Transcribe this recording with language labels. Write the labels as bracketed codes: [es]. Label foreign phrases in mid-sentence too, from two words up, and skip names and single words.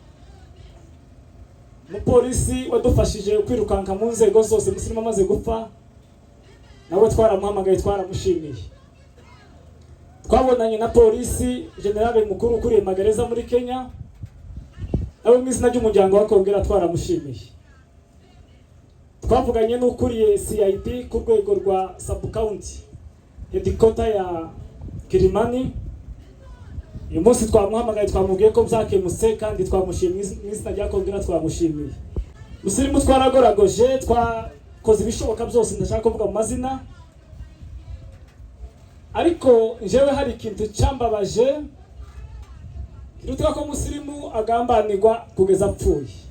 [rw] Umupolisi wadufashije kwirukanka mu nzego zose Musirimu amaze gupfa, nawe twaramuhamagaye, twaramushimiye. Twabonanye na polisi generale mukuru ukuriye magereza muri Kenya, nawe mu izina ry'umuryango wa Kongera twaramushimiye. Twavuganye n'ukuriye CID ku rwego rwa [en] sub county headquarter [rw] ya Kilimani. Uyu munsi twamuhamagaye, twamubwiye ko byakemutse kandi twamushimiye mu izina rya Kongera, twamushimiye. Musirimu twaragoragoje, twakoze ibishoboka byose, ndashaka kuvuga mu mazina, ariko njewe hari ikintu cyambabaje kiruta ko Musirimu agambanirwa kugeza apfuye.